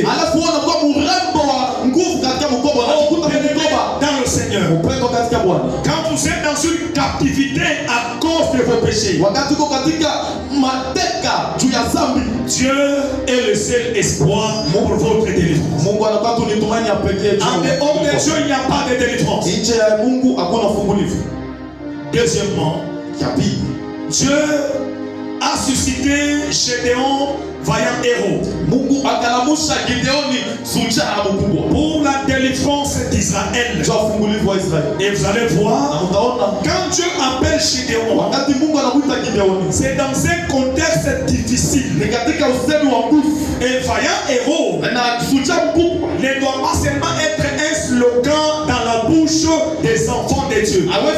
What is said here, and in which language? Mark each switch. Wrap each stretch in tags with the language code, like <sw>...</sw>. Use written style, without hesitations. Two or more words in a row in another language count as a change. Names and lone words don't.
<sw>Alafu unakuwa mrembo wa nguvu katika Bukoba, unakuta Bukoba</sw> <fr>dans le Seigneur.</fr> <sw>Upendo katika Bwana.</sw> <fr>Quand vous êtes dans une captivité à cause de vos péchés,</fr> <sw>wakati uko katika mateka juu ya dhambi,</sw> <fr>Dieu est le seul espoir pour votre délivrance.</fr> <sw>Mungu anakuwa tu ni tumaini ya pekee.</sw> <fr>En dehors de Dieu, il n'y a pas de délivrance.</fr> <sw>Nje ya Mungu hakuna ufungulivu.</sw> <fr>Deuxièmement, Dieu a suscité Gédéon, vaillant héros,</fr> <sw>Mungu akalamusha Gideoni shujaa mkubwa</sw> <fr>pour la délivrance d'Israël. Et vous allez voir, quand Dieu appelle Gédéon, c'est dans un contexte difficile. Et vaillant héros ne doit pas seulement être un slogan dans la bouche des enfants de Dieu.</fr>